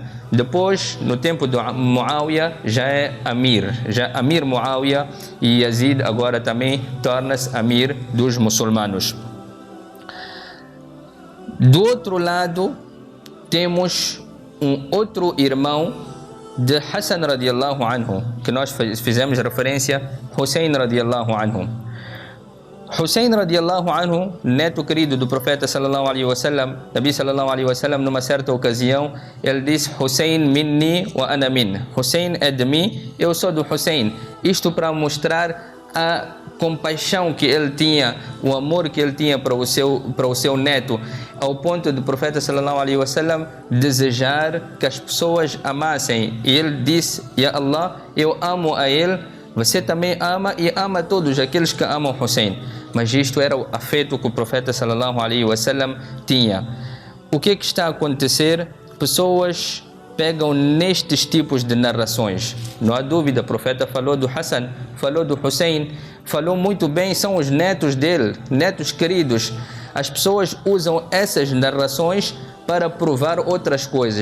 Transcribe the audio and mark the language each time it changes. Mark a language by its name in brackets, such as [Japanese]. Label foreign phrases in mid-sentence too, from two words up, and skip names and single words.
[Portuguese] Depois, no tempo de Muawiyah, já é Amir Muawiyah, e Yazid agora também torna-se Amir dos muçulmanos. Do outro lado, temos um outro irmão de Hassan [Arabic] رضي الله عنه, [Portuguese] que nós fizemos referência, [Arabic] حسين رضي الله عنه. حسين رضي الله عنه, [Portuguese] neto querido do profeta [Arabic] صلى الله عليه وسلم, [Portuguese] Nabi [Arabic] صلى الله عليه وسلم, [Portuguese] numa certa ocasião, ele disse: [Arabic] حسين مني وأنا من. [Portuguese] Hussein é de mim, eu sou do Hussein. Isto para mostrar a compaixão que ele tinha, o amor que ele tinha para o seu neto, ao ponto do profeta [Arabic] صلى الله عليه وسلم [Portuguese] desejar que as pessoas amassem. E ele disse: [Arabic] يا الله, [Portuguese] eu amo a ele, você também ama e ama todos aqueles que amam Hussein. Mas isto era o afeto que o profeta [Arabic] صلى الله عليه وسلم [Portuguese] tinha. O que está a acontecer? Pessoas pegam nestes tipos de narrações. Não há dúvida, o profeta falou do Hassan, falou do Hussein, falou muito bem, são os netos dele, netos queridos. As pessoas usam essas narrações para provar outras coisas.